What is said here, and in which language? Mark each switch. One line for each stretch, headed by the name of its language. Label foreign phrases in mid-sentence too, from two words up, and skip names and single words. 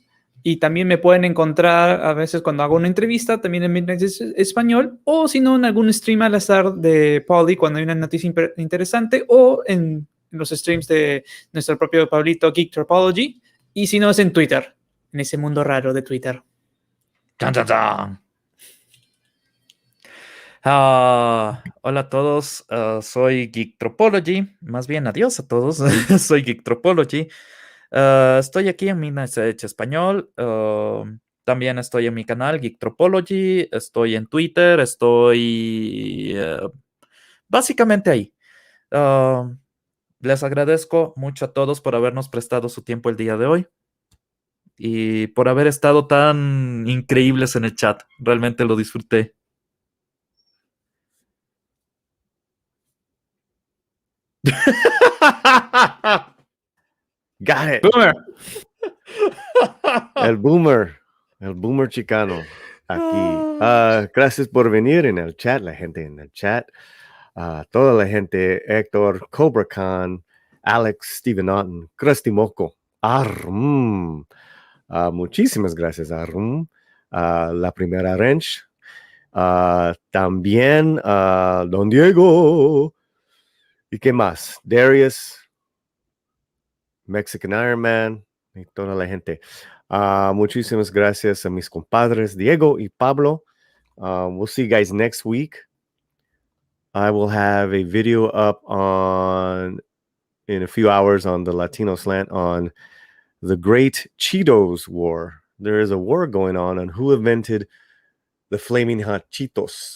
Spanish: Y también me pueden encontrar a veces cuando hago una entrevista también en Midnight Sets español, o si no en algún stream al azar de Pauli cuando hay una noticia interesante, o en los streams de nuestro propio Pablito Geek Tropology, y si no es en Twitter, en ese mundo raro de Twitter. ¡Chan, chan, chan! Hola a todos, soy Geek Tropology, más bien adiós a todos, soy Geek Tropology. Estoy aquí en Midnight Edge Español, también estoy en mi canal Geek Tropology, estoy en Twitter, estoy básicamente ahí. Les agradezco mucho a todos por habernos prestado su tiempo el día de hoy y por haber estado tan increíbles en el chat, realmente lo disfruté.
English: Got it. Boomer.
Spanish: El boomer chicano aquí. Gracias por venir en el chat, la gente en el chat. Toda la gente, Héctor, Cobra Khan, Alex, Steven Otten, Krusty Moco, Arrum. Muchísimas gracias, Arrum. La primera Wrench. También Don Diego. ¿Y qué más? Darius, Mexican Iron Man, y toda la gente. Muchísimas gracias a mis compadres Diego y Pablo.
English: We'll see you guys next week. I will have a video up in a few hours on the Latino Slant on the Great Cheetos War. There is a war going on who invented the Flaming Hot Cheetos.